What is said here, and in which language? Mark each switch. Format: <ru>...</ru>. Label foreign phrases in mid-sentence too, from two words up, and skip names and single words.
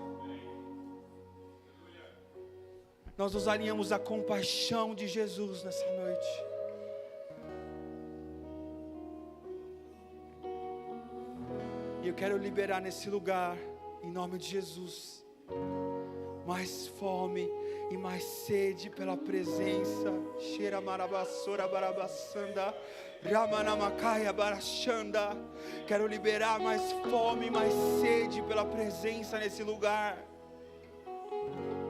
<pt>Nós nos alinhamos à compaixão de Jesus nessa noite. E eu quero liberar nesse lugar, em nome de Jesus, mais fome e mais sede pela presença. Cheira marabassora barabassanda, ramanamakaya barachanda. Quero liberar mais fome e mais sede pela presença nesse lugar.</pt>